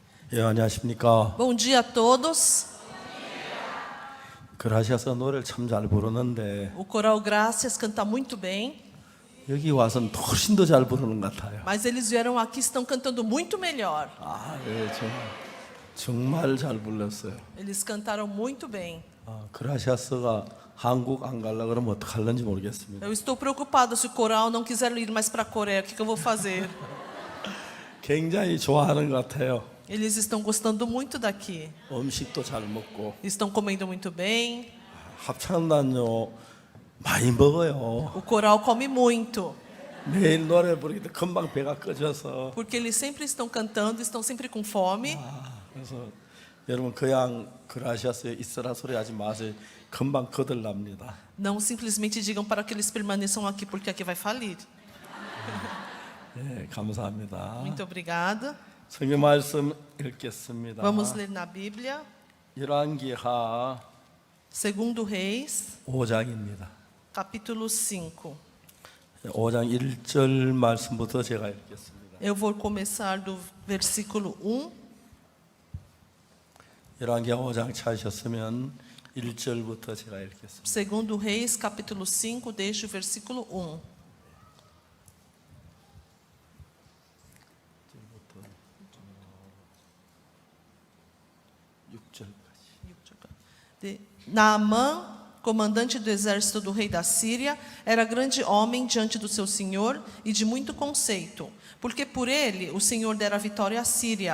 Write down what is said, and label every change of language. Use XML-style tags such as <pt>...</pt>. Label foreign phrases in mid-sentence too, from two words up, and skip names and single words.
<ko>예, 안녕하십니까.</ko> <pt>Bom dia a todos.</pt> <ko>그라시아서 노래를 참 잘 부르는데</ko> <pt>O coral Gracias canta muito bem,</pt> <ko>여기 와서는 훨씬 더 잘 부르는 것 같아요.</ko> <pt>mas eles vieram aqui e estão cantando muito melhor.</pt> <ko>아, 예, 정말 잘 불렀어요.</ko> <pt>Eles cantaram muito bem.</pt> <ko>그라시아서가 한국 안 가려고 그러면 어떡하려는지 모르겠습니다.</ko> <pt>Eu estou preocupado se o coral não quiser ir mais para a Coreia, o que eu vou fazer?</pt> <ko>굉장히 좋아하는 것 같아요.</ko> <pt>Eles estão gostando muito daqui.</pt> <ko>음식도 잘 먹고</ko> <pt>Estão comendo muito bem.</pt> <ko>합창단요 많이 먹어요.</ko> <pt>O coral come muito,</pt> <ko>매일 노래 부르기도 금방 배가 꺼져서</ko> <pt>porque eles sempre estão cantando, estão sempre com fome.</pt> <ko>그래서 여러분 그냥 그라시아서에 있으라 소리 하지 마세요. 금방 거들납니다.</ko> <pt>Não simplesmente digam para que eles permaneçam aqui, porque aqui vai falir.</pt> <ko>예, 감사합니다.</ko> <pt>Muito obrigada.</pt> <ko>성경 말씀 읽겠습니다.</ko> <pt>Vamos ler na Bíblia,</pt> <ko>열왕기하</ko> <pt>2 Reis,</pt> <ko>5장입니다.</ko> <pt>capítulo 5.</pt> <ko>5장 1절 말씀부터 제가 읽겠습니다.</ko> <pt>Eu vou começar do versículo 1.</pt> <ko>열왕기하 5장 찾으셨으면 1절부터 제가 읽겠습니다.</ko> <pt>2 Reis, capítulo 5, desde o versículo 1.</pt> <ko>6절까지.</ko> <pt>Naamã, comandante do exército do rei da Síria, era grande homem diante do seu senhor e de muito conceito, porque por ele o Senhor dera vitória à Síria.</pt>